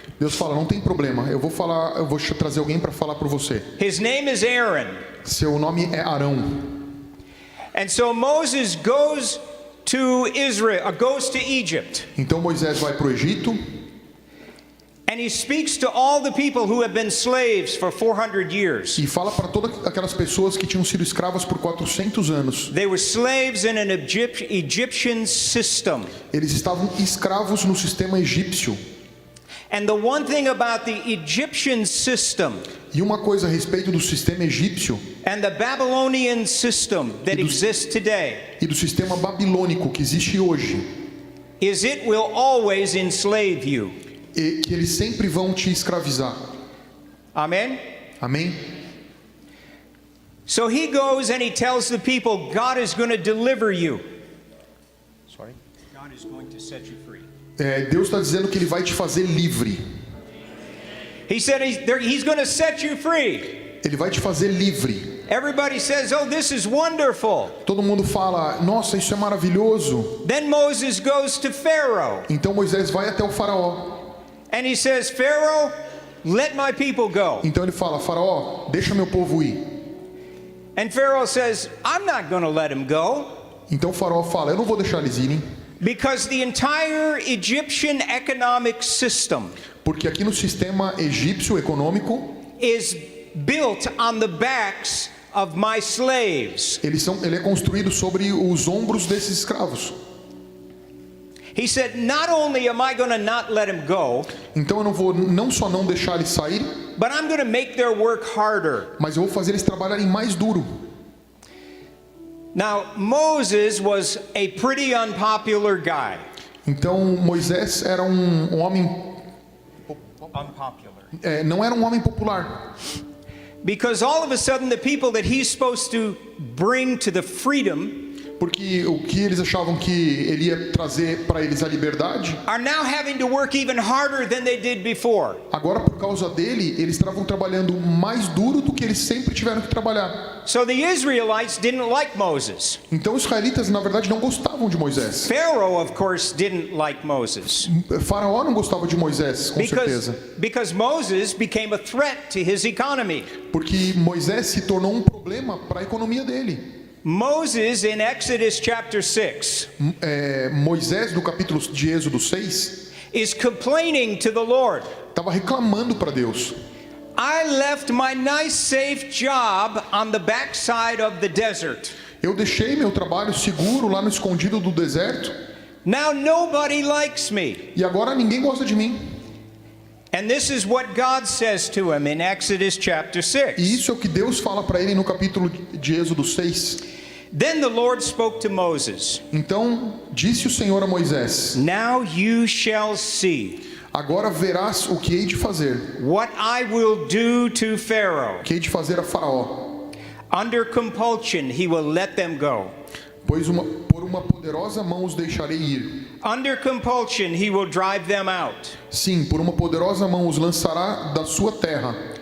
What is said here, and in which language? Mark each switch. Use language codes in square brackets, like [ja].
[pt] Deus fala, não tem problema, eu vou trazer alguém para falar por você. [en] His name is Aaron. [pt] Seu nome é Arão. [en] And so Moses goes to Israel, goes to Egypt. [pt] Então Moisés vai para o Egito. [en] And he speaks to all the people who have been slaves for 400 years. [pt] E fala para todas aquelas pessoas que tinham sido escravas por 400 anos. [en] They were slaves in an Egyptian system. [pt] Eles estavam escravos no sistema egípcio. [en] And the one thing about the Egyptian system, [pt] e uma coisa a respeito do sistema egípcio, [en] and the Babylonian system that exists today, [pt] e do sistema babilônico que existe hoje, [en] is it will always enslave you. [pt] E que eles sempre vão te escravizar. [en] Amen. [pt] Amém. [en] So he goes and he tells the people, God is going to deliver you. Sorry. God is going to set you free. [pt] Deus está dizendo que Ele vai te fazer livre. [en] He said he's going to set you free. [pt] Ele vai te fazer livre. [en] Everybody says, "Oh, this is wonderful." [pt] Todo mundo fala, nossa, isso é maravilhoso. [en] Then Moses goes to Pharaoh. [pt] Então Moisés vai até o faraó. [en] And he says, Pharaoh, let my people go. [pt] Então ele fala: Faraó, deixa meu povo ir. [en] And Pharaoh says, I'm not going to let him go. [pt] Então o Faraó fala: eu não vou deixar eles irem, [en] Because the entire Egyptian economic system [pt] porque aqui no sistema egípcio econômico, [en] is built on the backs of my slaves. [pt] ele é construído sobre os ombros desses escravos. [en] He said, not only am I going to not let him go, [pt] Então eu não vou não só não deixar eles saírem, [en] but I'm going to make their work harder. [pt] mas eu vou fazer eles trabalharem mais duro. [en] Now, Moses was a pretty unpopular guy. [pt] Então Moisés era um homem, [en] Unpopular. [pt] não era um homem popular, [en] Because all of a sudden the people that he's supposed to bring to the freedom [pt] porque o que eles achavam que ele ia trazer para eles a liberdade, [en] are now having to work even harder than they did before. [pt] agora por causa dele, eles estavam trabalhando mais duro do que eles sempre tiveram que trabalhar. [en] So the Israelites didn't like Moses. [pt] Então os israelitas na verdade não gostavam de Moisés. [en] Pharaoh, of course, didn't like Moses. [pt] Faraó não gostava de Moisés, com certeza. [en] Because Moses became a threat to his economy. [pt] Porque Moisés se tornou um problema para a economia dele. [en] Moses, in Exodus chapter 6, [pt] Moisés, no capítulo de Êxodo 6, [en] is complaining to the Lord. [pt] estava reclamando para Deus. [en] I left my nice safe job on the backside of the desert. [pt] Eu deixei meu trabalho seguro lá no escondido do deserto [en] Now nobody likes me. [pt] e agora ninguém gosta de mim. [en] And this is what God says to him in Exodus chapter 6. [pt] E isso é o que Deus fala para ele no capítulo de Êxodo 6. [en] Then the Lord spoke to Moses. [pt] Então disse o Senhor a Moisés: [en] Now you shall see [pt] agora verás o que hei de fazer, [en] what I will do to Pharaoh. [pt] o que hei de fazer a Faraó. [en] Under compulsion he will let them go. [pt] Pois por uma poderosa mão os deixarei ir. [en] Under compulsion he will drive them out. [pt] Sim, por uma poderosa mão os lançará da sua terra.